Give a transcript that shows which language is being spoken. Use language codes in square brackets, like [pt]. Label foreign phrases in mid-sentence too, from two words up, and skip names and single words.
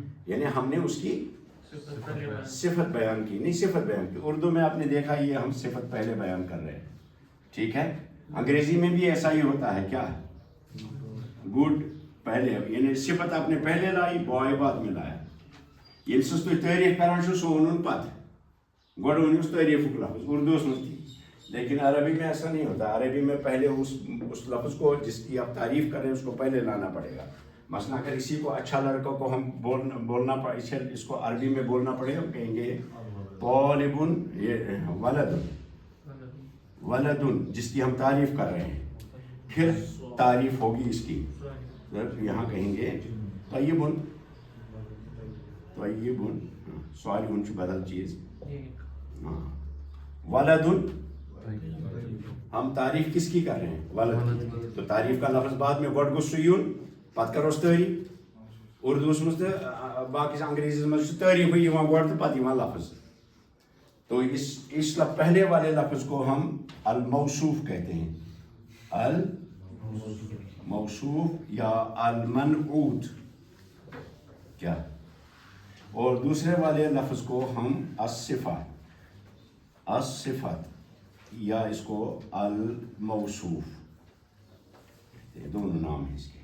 [ur] یعنی ہم نے اس کی صفت بیان کی، نہیں صفت بیان کی. اردو میں آپ نے دیکھا یہ ہم صفت پہلے بیان کر رہے ہیں، ٹھیک ہے. انگریزی میں بھی ایسا ہی ہوتا ہے. کیا؟ گڈ پہلے، یعنی صفت آپ نے پہلے لائی، بوائے بعد میں لایا. [ks] ییٚلہِ سٕنٛز تُہۍ تعریٖف کران چھُو سُہ ووٚنُن پتہٕ، گۄڈٕ ؤنِوُس تعریٖفُک لفظ. اردوس منٛز تہِ، [ur] لیکن عربی میں ایسا نہیں ہوتا. عربی میں پہلے اس لفظ کو جس کی آپ تعریف کریں اس کو پہلے لانا پڑے گا. مثلا اگر اسی کو اچھا لڑکوں کو ہم بولنا پڑے، اس کو عربی میں بولنا پڑے، ہم کہیں گے طالبن، یہ ولدن، ولدن جس کی ہم تعریف کر رہے ہیں. پھر تعریف ہوگی اس کی، یہاں کہیں گے طیبن. [ar] طیبن صالحن [ks] چھُ بدل چیز. [ur] ولدن ہم تعریف کس کی کر رہے ہیں؟ ولد. تو تعریف کا لفظ بعد میں [ks] گۄڈٕ گوٚژھ سُہ یُن پتہٕ کروس تعریف. اردوس منٛز تہٕ باقی انگریزی منٛز چھُ تعریفٕے یِوان گۄڈٕ تہٕ پتہٕ یِوان لفظ. [ur] تو اس پہلے والے لفظ کو ہم الموصوف کہتے ہیں. الموصوف یا المنعوت کیا. اور دوسرے والے لفظ کو ہم الصفت یا اس کو الموصوف، دونوں نام ہیں اس کے.